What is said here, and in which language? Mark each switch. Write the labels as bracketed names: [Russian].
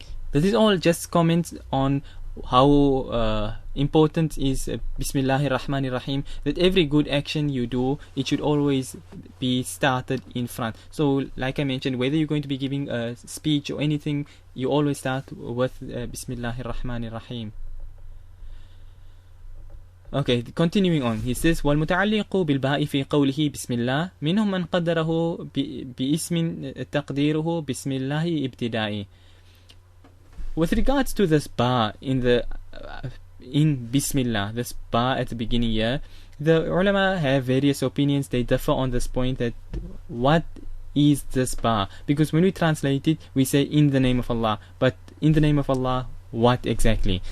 [English] This is all just comments on how important is Bismillahir Rahmanir Rahim, that every good action you do, it should always be started in front. So like I mentioned, whether you're going to be giving a speech or anything, you always start with Bismillahir Rahmanir Rahim. Okay, continuing on, he says, [Arabic] وَالْمُتَعَلِّقُ بِالْبَاءِ فِي قَوْلِهِ بِسْمِ اللَّهِ مِنْهُمْ مَنْ قَدَّرَهُ بِإِسْمٍ تَقْدِيرُهُ بِسْمِ اللَّهِ ابْتِدَائِ. [English] With regards to this ba in Bismillah, this ba at the beginning here, the ulama have various opinions. They differ on this point, that what is this ba? Because when we translate it, we say in the name of Allah, but in the name of Allah, what exactly?